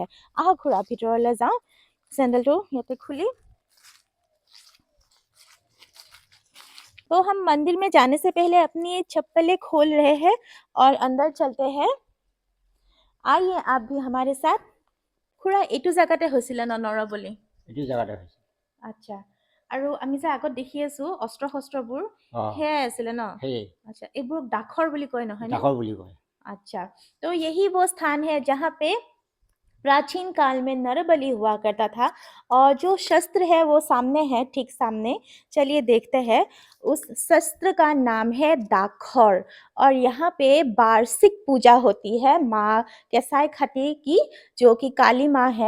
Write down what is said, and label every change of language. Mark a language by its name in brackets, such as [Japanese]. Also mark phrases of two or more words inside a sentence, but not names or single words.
[Assamese] আহ খুড়া ভিতৰলৈ যাওঁ, চেণ্ডেলটো যাতে খুলি। [Hindi] तो हम मंदिर में जाने से पहले अपनी चप्पलें खोल रहे हैं और अंदर चलते हैं। आइए आप भी हमारे साथ। [Assamese] খুড়া এইটো জেগাতে হৈছিলে ন নৰবলি? এইটো জেগাতে হৈছে। আচ্ছা, আৰু আমি যে আগত দেখি আছো অস্ত্ৰ শস্ত্ৰবোৰ অঁ সেয়াই আছিলে ন? সেয়ে अच्छा, এইবোৰক দাখৰ বুলি কয় নহয় নে? ডাখৰ বুলি কয়। [Hindi] अच्छा, तो यही वो स्थान है जहाँ पे प्राचीन काल में नरबलि हुआ करता था और जो शस्त्र है वो सामने है, ठीक सामने। चलिए देखते हैं। उस शस्त्र का नाम है दाखौर और यहाँ पे वार्षिक पूजा होती है माँ केसाई खती की, जो कि काली माँ है।